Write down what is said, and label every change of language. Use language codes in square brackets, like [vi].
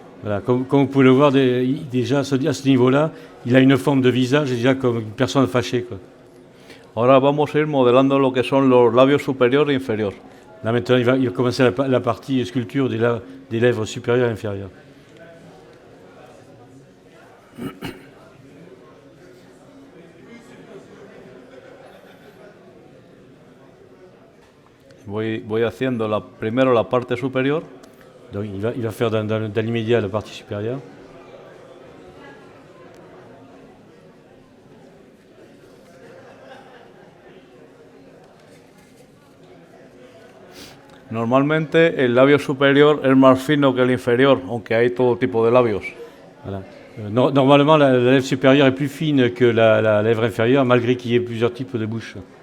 [fr] Voilà, comme vous pouvez le voir, déjà à ce niveau-là, il a une forme de visage déjà comme une personne fâchée, quoi. [es] Ahora vamos a ir modelando lo que son los labios superior e inferior. [fr] Là maintenant, il va commencer la partie sculpture des lèvres supérieures et inférieures. [es] Voy haciendo primero la parte superior. [fr] Donc il va faire dans l'immédiat la partie supérieure. [es] Normalmente el labio superior es más fino que el inferior, aunque hay todo tipo de labios. [fr] Voilà. Normalement, la lèvre supérieure est plus fine que la lèvre inférieure, malgré qu'il y ait plusieurs types de bouches.